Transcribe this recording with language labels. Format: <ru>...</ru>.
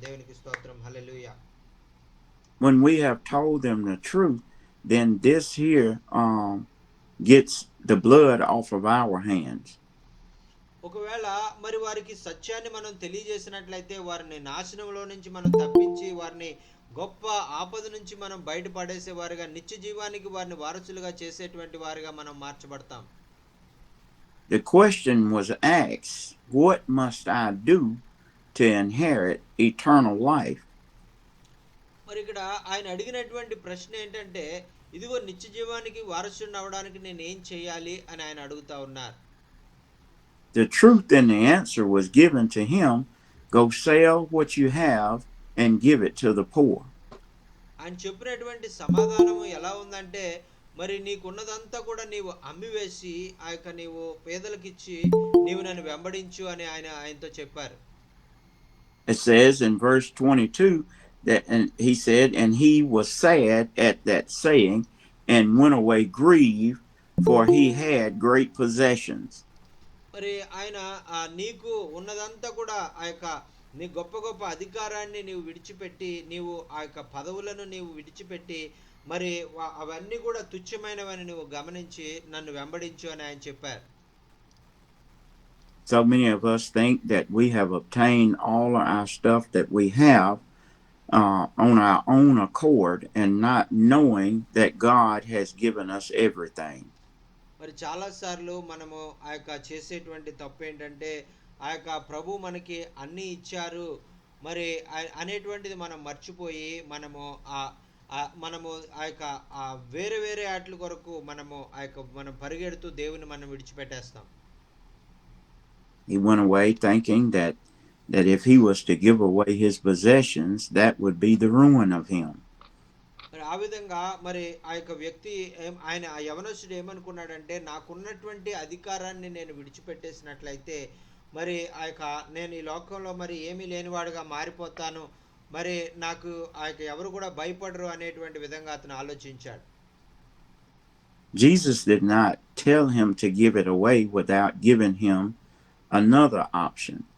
<te>దేవునికి స్తోత్రం. హల్లెలూయా.</te> <en>When we have told them the truth, then this here gets the blood off of our hands.</en> <te>ఒకవేళ మరి వారికి సత్యాన్ని మనం తెలియజేసినట్లయితే వారిని నాశనంలో నుంచి మనం తప్పించి వారిని గొప్ప ఆపద నుంచి మనం బయటపడేసే వారిగా నిత్య జీవానికి వారిని వారసులుగా చేసేటువంటి వారిగా మనం మార్చబడతాం.</te> <en>The question was asked, what must I do to inherit eternal life?</en> <te>మరి ఇక్కడ ఆయన అడిగినటువంటి ప్రశ్న ఏంటంటే, ఇదిగో నిత్య జీవానికి వారసుని అవడానికి నేను ఏం చేయాలి అని ఆయన అడుగుతా ఉన్నారు.</te> <en>The truth and the answer was given to him, go sell what you have and give it to the poor.</en> <te>ఆయన చెప్పినటువంటి సమాధానము ఎలా ఉందంటే, మరి నీకున్నదంతా కూడా నీవు అమ్మివేసి ఆ యొక్క నీవు పేదలకు ఇచ్చి నీవు నన్ను వెంబడించు అని ఆయనతో చెప్పారు.</te> <en>It says in verse 22 that and he said, and he was sad at that saying and went away grieved, for he had great possessions.</en> <te>మరి ఆయన నీకు ఉన్నదంతా కూడా ఆ యొక్క నీ గొప్ప గొప్ప అధికారాన్ని నీవు విడిచిపెట్టి నీవు ఆ యొక్క పదవులను నీవు విడిచిపెట్టి మరి అవన్నీ కూడా తుచ్చమైనవని నువ్వు గమనించి నన్ను వెంబడించు అని ఆయన చెప్పారు.</te> <en>So many of us think that we have obtained all of our stuff that we have on our own accord and not knowing that God has given us everything.</en> <te>మరి చాలా సార్లు మనము ఆ యొక్క చేసేటువంటి తప్పు ఏంటంటే ఆ యొక్క ప్రభు మనకి అన్ని ఇచ్చారు మరి అనేటువంటిది మనం మర్చిపోయి మనము ఆ యొక్క వేరే వేరే ఆటల కొరకు మనం పరిగెడుతూ దేవుని మనం విడిచిపెట్టేస్తాం.</te> <en>He went away thinking that if he was to give away his possessions, that would be the ruin of him.</en> <te>మరి ఆ విధంగా మరి ఆ యొక్క వ్యక్తి ఆయన ఆ యవనస్తుడు ఏమనుకున్నాడంటే, నాకున్నటువంటి అధికారాన్ని నేను విడిచిపెట్టేసినట్లయితే మరి ఆ యొక్క నేను ఈ లోకంలో మరి ఏమీ లేనివాడుగా మారిపోతాను, మరి నాకు ఆ యొక్క ఎవరు కూడా భయపడరు అనేటువంటి విధంగా అతను ఆలోచించాడు.</te> <en>Jesus did not tell him to give it away without giving him another option.</en>